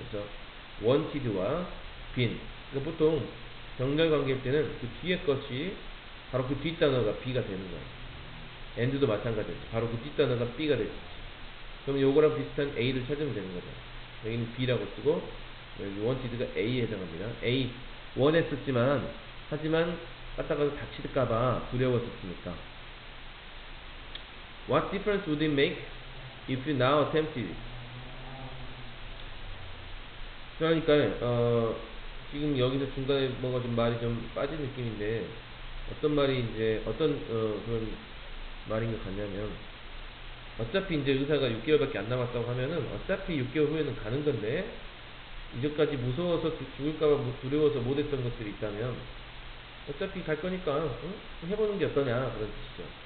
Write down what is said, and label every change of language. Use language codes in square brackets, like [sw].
[ko] 그래서 wanted와 been. 그러니까 보통 병렬 관계일 때는 그 뒤에 것이 바로 그 뒷단어가 be가 되는 거예요. and도 마찬가지죠. 바로 그 뒷단어가 be가 되죠. 그럼 요거랑 비슷한 a를 찾으면 되는 거죠. 여기는 b라고 쓰고 여기 wanted가 a에 해당합니다. a 원했었지만 하지만 갔다가 다칠까봐 두려웠었습니까? [en] What difference would it make if you now attempted it? [ko] 그러니까 지금 여기서 중간에 뭔가 좀 말이 좀 빠진 느낌인데 어떤 말이 이제 어떤 그런 말인 것 같냐면 어차피 이제 의사가 6개월밖에 안 남았다고 하면은 어차피 6개월 후에는 가는 건데 이제까지 무서워서 죽을까봐 두려워서 못했던 것들이 있다면 어차피 갈 거니까 해보는 게 어떠냐 그런 뜻이죠.